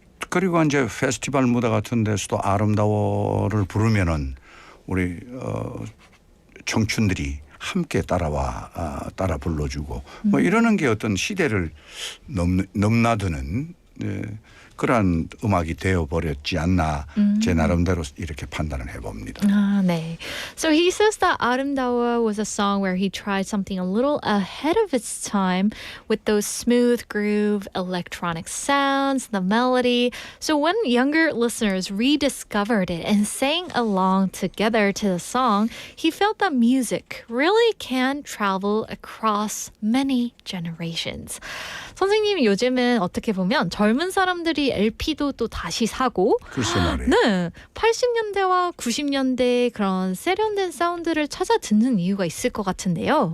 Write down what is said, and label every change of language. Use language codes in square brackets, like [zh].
[ko] 그리고 이제 페스티벌 무대 같은 데서도 아름다워를 부르면은 우리 청춘들이 함께 따라 불러주고 뭐 이러는 게 어떤 시대를 넘나드는 그러한 음악이 되어버렸지 않나 제 나름대로 이렇게 판단을 해봅니다. [en] Ah, [ko] 네. [en] So he says that 아름다워 was a song where he tried something a little ahead of its time with those smooth groove electronic sounds, the melody. So when younger listeners rediscovered it and sang along together to the song, he felt that music really can travel across many generations. [ko] 선생님 요즘은 어떻게 보면 젊은 사람들이 LP도 또 다시 사고 글쎄 말이에요. 네, 80년대와 90년대 그런 세련된 사운드를 찾아 듣는 이유가 있을 것 같은데요.